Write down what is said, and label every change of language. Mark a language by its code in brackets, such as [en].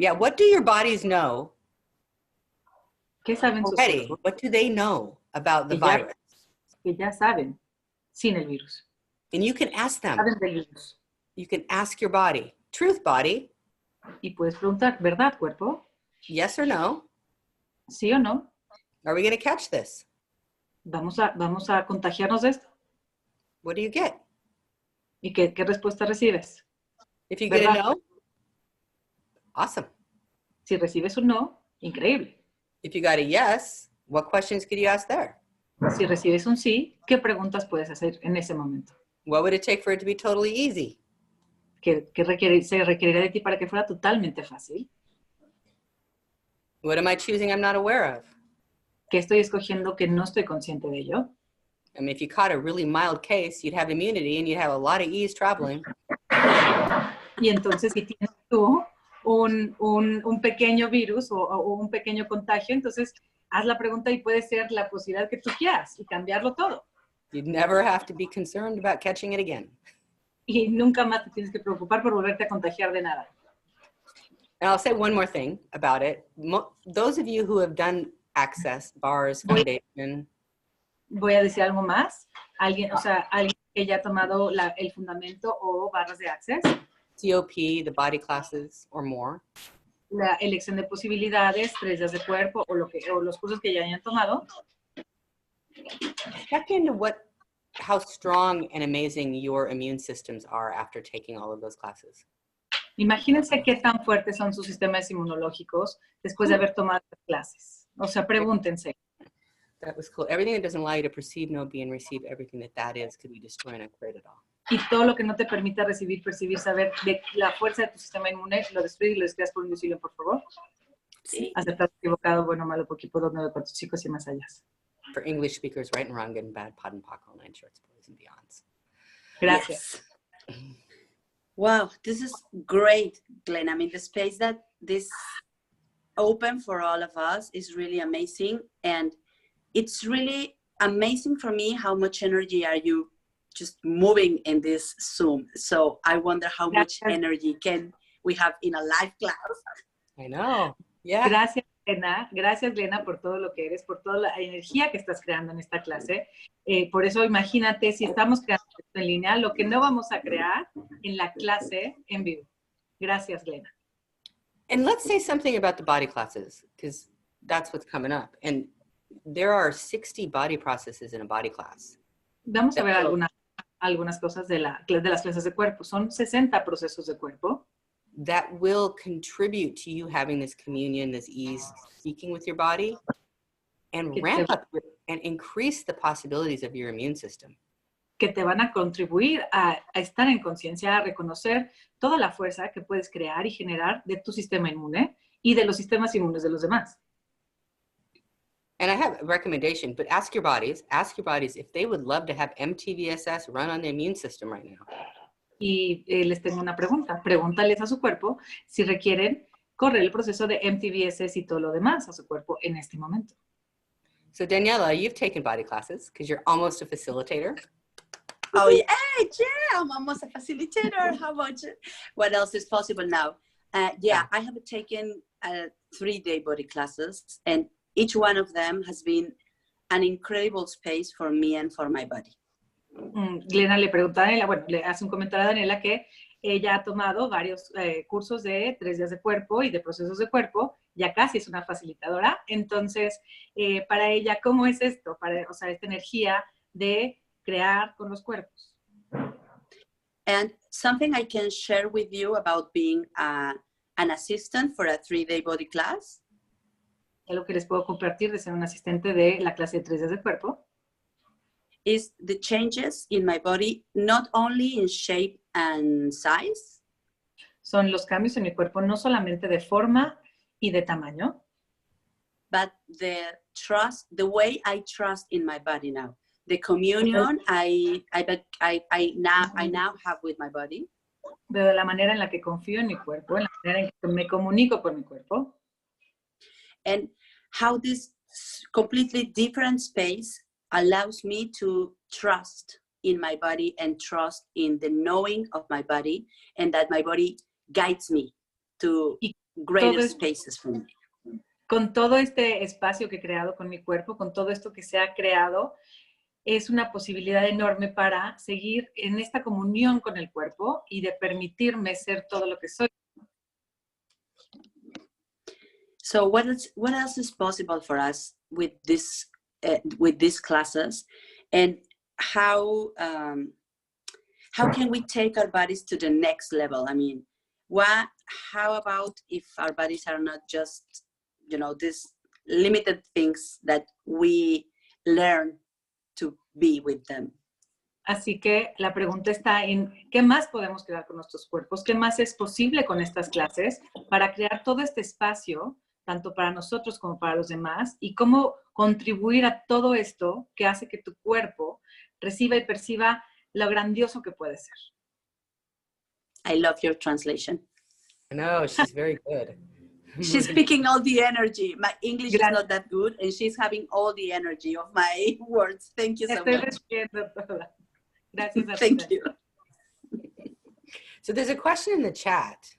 [en] Yeah, what do your bodies know [es] ¿Qué saben sus [en] already? [es] cuerpos? [en] What do they know about the [es] Que ya- [en] virus? [es] Que ya saben, sin el virus. [en] And you can ask them. [es] Saben del virus. [en] You can ask your body, truth body, [es] Y puedes preguntar, ¿verdad, cuerpo? [en] yes or no? [es] ¿Sí o no? [en] Are we going to catch this? [es] ¿Vamos a contagiarnos de esto? [en] What do you get? [es] ¿Y qué respuesta recibes? [en] If you get a [es] ¿Verdad? [en] no, awesome. [es] Si recibes un no, increíble. [en] If you got a yes, what questions could you ask there? [es] Si recibes un sí, ¿qué preguntas puedes hacer en ese momento? [en] What would it take for it to be totally easy? [es] ¿Qué se requeriría de ti para que fuera totalmente fácil? [en] What am I choosing I'm not aware of? [es] ¿Qué estoy escogiendo que no estoy consciente de ello? [en] I mean, if you caught a really mild case, you'd have immunity and you'd have a lot of ease traveling. [es] Y entonces si tienes tú un pequeño virus o un pequeño contagio, entonces haz la pregunta y puede ser la posibilidad que tú quieras y cambiarlo todo. [en] You'd never have to be concerned about catching it again. [es] Y nunca más te tienes que preocupar por volverte a contagiar de nada. [en] And I'll say one more thing about it. Those of you who have done Access, Bars, Foundation, [es] Voy a decir algo más. Alguien que ya ha tomado el fundamento o barras de Access, [en] COP, the body classes or more, [es] la elección de posibilidades, 3 días de cuerpo o los cursos que ya hayan tomado, [en] check into how strong and amazing your immune systems are after taking all of those classes. [es] imagínense qué tan fuertes son sus sistemas inmunológicos después de haber tomado las clases. O sea, pregúntense. [en] That was cool. Everything that doesn't allow you to perceive, know, be, and receive everything that is could be destroyed and created all. [es] Y todo lo que no te permita recibir, percibir, saber de la fuerza de tu sistema inmune, lo destruyes y lo descreas por un decirlo, por favor. Sí. Aceptado, equivocado, bueno, malo, poquito, 2, 9, 4, chicos y más allá. [en] For English speakers, right and wrong, good and bad, pod and pock, all 9 shorts, boys and beyonds. [es] Gracias. [en] Yes. Wow, this is great, Glenn. I mean, the space that this open for all of us is really amazing. And it's really amazing for me how much energy are you just moving in this Zoom. So I wonder how much energy can we have in a live class. I know. Yeah. [es] Gracias, Glena. Gracias, Glena, por todo lo que eres, por toda la energía que estás creando en esta clase. Por eso, imagínate, si estamos creando esto en línea, lo que no vamos a crear en la clase en vivo. Gracias, Glena. [en] And let's say something about the body classes, because that's what's coming up. And there are 60 body processes in a body class. [es] Vamos a ver algunas cosas de las clases de cuerpo. Son 60 procesos de cuerpo [en] that will contribute to you having this communion, this ease, speaking with your body, and ramp up and increase the possibilities of your immune system. [es] que te van a contribuir a estar en conciencia, a reconocer toda la fuerza que puedes crear y generar de tu sistema inmune y de los sistemas inmunes de los demás. [en] And I have a recommendation, but ask your bodies if they would love to have MTVSS run on the immune system right now. [es] Y les tengo una pregunta. Pregúntales a su cuerpo si requieren correr el proceso de MTVS y todo lo demás a su cuerpo en este momento. [en] So Daniela, you've taken body classes because you're almost a facilitator. Oh yeah, I'm almost a facilitator. How much? What else is possible now? Yeah, I have taken 3-day body classes, and each one of them has been an incredible space for me and for my body. [es] Glenna le pregunta a Daniela, bueno, le hace un comentario a Daniela que ella ha tomado varios cursos de 3 días de cuerpo y de procesos de cuerpo, ya casi es una facilitadora. Entonces, para ella, ¿cómo es esto? O sea, esta energía de crear con los cuerpos. [en] And something I can share with you about being an assistant for a 3-day body class. [es] Lo que les puedo compartir de ser un asistente de la clase de 3 días de cuerpo [en] is the changes in my body, not only in shape and size, [es] son los cambios en mi cuerpo, no solamente de forma y de tamaño, [en] but the way I trust in my body now, the communion I now have with my body, [es] de la manera en la que confío en mi cuerpo, en la manera en que me comunico con mi cuerpo, [en] and how this completely different space allows me to trust in my body and trust in the knowing of my body, and that my body guides me to greater spaces for me. [es] Con todo este espacio que he creado con mi cuerpo, con todo esto que se ha creado, es una posibilidad enorme para seguir en esta comunión con el cuerpo y de permitirme ser todo lo que soy. [en] So what else is possible for us with these classes, and how can we take our bodies to the next level? I mean, how about if our bodies are not just, these limited things that we learn to be with them? [es] Así que la pregunta está en ¿qué más podemos crear con nuestros cuerpos? ¿Qué más es posible con estas clases para crear todo este espacio, tanto para nosotros como para los demás? Y cómo contribuir a todo esto que hace que tu cuerpo reciba y perciba lo grandioso que puede ser. [en] I love your translation. I know, she's very good. She's speaking all the energy. My English is not that good, and she's having all the energy of my words. Thank you so much. [es] Gracias a [en] Thank you. So there's a question in the chat.